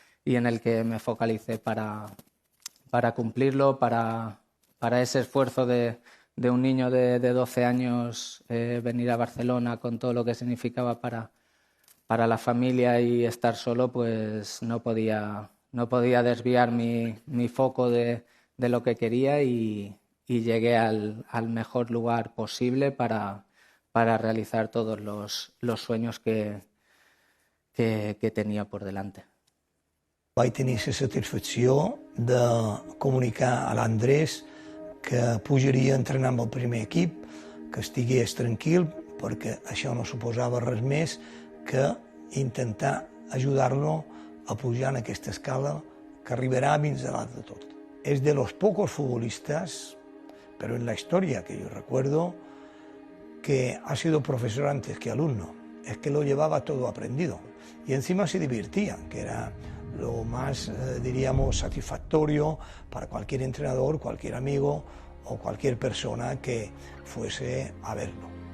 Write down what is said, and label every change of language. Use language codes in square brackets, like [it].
[es] y en el que me focalicé para cumplirlo, para ese esfuerzo de un niño de 12 años, venir a Barcelona con todo lo que significaba para la familia y estar solo, pues no podía desviar mi foco de lo que quería, y llegué al mejor lugar posible para realizar todos los sueños que tenia por delante. [ca] Vaig tenir la satisfacció de comunicar a l'Andrés que pujaria a entrenar amb el primer equip, que estigués tranquil, perquè això no suposava res més que intentar ajudar-lo a pujar en aquesta escala que arribarà fins a dalt de tot. [es] Es de los pocos futbolistas, pero en la historia que yo recuerdo, que ha sido profesor antes que alumno. Es que lo llevaba todo aprendido y encima se divertía, que era lo más, diríamos, satisfactorio para cualquier entrenador, cualquier amigo o cualquier persona que fuese a verlo.